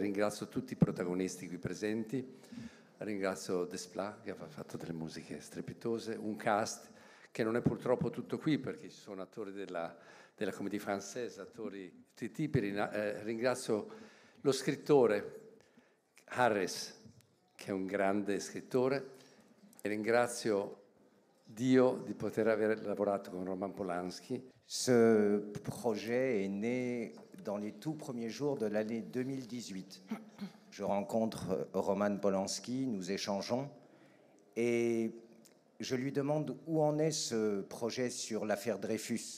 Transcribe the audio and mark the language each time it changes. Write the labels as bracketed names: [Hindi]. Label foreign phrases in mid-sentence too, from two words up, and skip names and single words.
[Italian] Ringrazio tutti i protagonisti qui presenti. Ringrazio Desplat che ha fatto delle musiche strepitose, un cast che non è purtroppo tutto qui perché ci sono attori della Comédie Française, attori di tutti i tipi. Ringrazio lo scrittore Harris, che è un grande scrittore, e ringrazio Dio di poter aver lavorato con Roman Polanski. [French] Ce projet est né dans les tout premiers jours de l'année 2018. Je rencontre Roman Polanski, nous échangeons et je lui demande où en est ce projet sur l'affaire Dreyfus.